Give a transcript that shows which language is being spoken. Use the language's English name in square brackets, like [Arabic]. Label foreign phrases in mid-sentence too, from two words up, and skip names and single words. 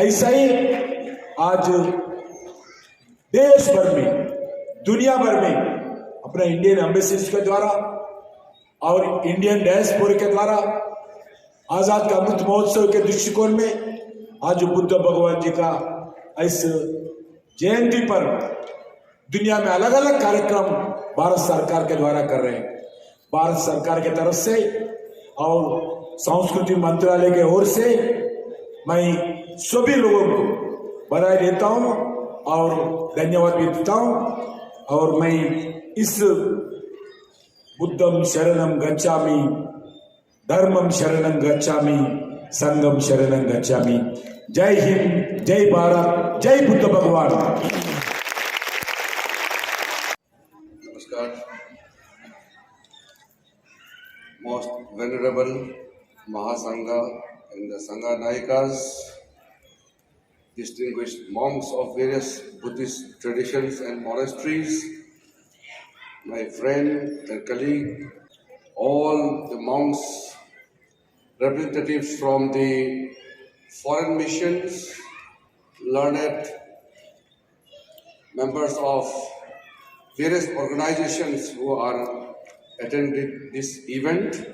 [Hindi] ऐसा ही आज देश भर में, दुनिया भर में अपने इंडियन एम्बेसीज के द्वारा और इंडियन डायस्पोरा के द्वारा आजाद का अमृत महोत्सव के दृष्टिकोण में आज बुद्ध भगवान जी का इस जयंती पर दुनिया में अलग अलग कार्यक्रम भारत सरकार के द्वारा कर रहे हैं। भारत सरकार की तरफ से और संस्कृति मंत्रालय के ओर से मैं सभी लोगों को बधाई देता हूं और धन्यवाद भी देता हूं। और मैं इस [Pali] बुद्धम शरणम गच्छामि, धर्मम शरणम गच्छामि, संघम शरणम गच्छामि। [Hindi] जय हिंद, जय भारत, जय बुद्ध भगवान। Namaskar. [English] Most venerable Mahasangha and the Sangha Nayikas, distinguished monks of various Buddhist traditions and monasteries, my friend and colleague, all the monks, representatives from the foreign missions, learned members of various organizations who are attending this event,